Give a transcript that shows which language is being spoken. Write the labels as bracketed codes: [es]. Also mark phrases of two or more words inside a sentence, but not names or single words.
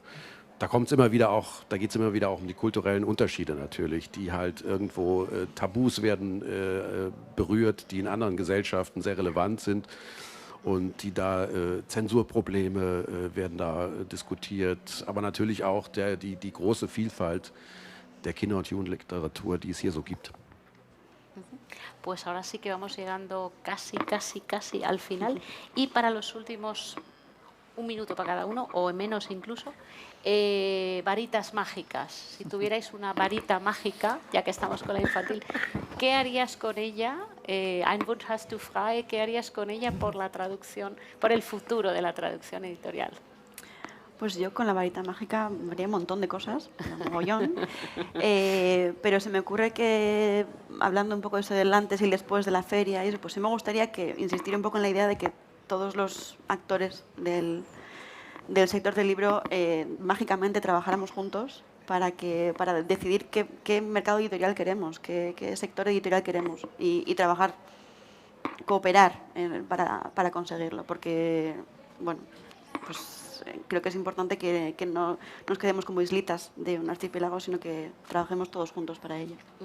[de] Da geht es immer wieder auch um die kulturellen Unterschiede natürlich, die halt irgendwo Tabus werden berührt, die in anderen Gesellschaften sehr relevant sind. Und die da Zensurprobleme werden da diskutiert, aber natürlich auch die große Vielfalt der Kinder- und Jugendliteratur, die es hier so gibt. [es] Pues ahora sí que vamos llegando casi al final. Y para los últimos, un minuto para cada uno, o menos incluso, varitas mágicas. Si tuvierais una varita mágica, ya que estamos con la infantil, ¿qué harías con ella? [de] Ein Wunsch hast du frei, [es] ¿qué harías con ella por la traducción, por el futuro de la traducción editorial? Pues yo con la varita mágica haría un montón de cosas, un mogollón, pero se me ocurre que, hablando un poco de eso del antes y después de la feria, y eso, pues sí me gustaría insistir un poco en la idea de que todos los actores del sector del libro mágicamente trabajáramos juntos para decidir qué mercado editorial queremos, qué sector editorial queremos y trabajar, cooperar para conseguirlo, porque, bueno, pues creo que es importante que no nos quedemos como islitas de un archipiélago, sino que trabajemos todos juntos para ello.